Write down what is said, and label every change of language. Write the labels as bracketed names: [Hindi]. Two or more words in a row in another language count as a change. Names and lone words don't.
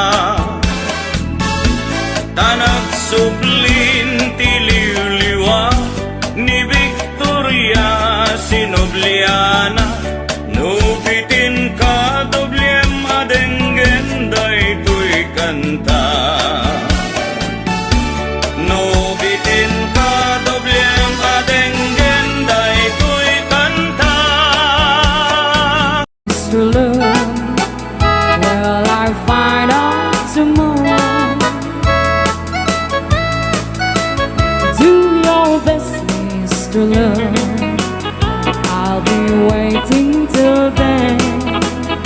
[Iloko] tanag sublin ti liwliwa ni Victoria Sinobliana nubitin ka doblem adenggen daytoy kanta nubitin ka doblem adenggen daytoy kanta [English] Mr. Love, will I find out tomorrow? Do your best, Mr. Love, I'll be waiting till then.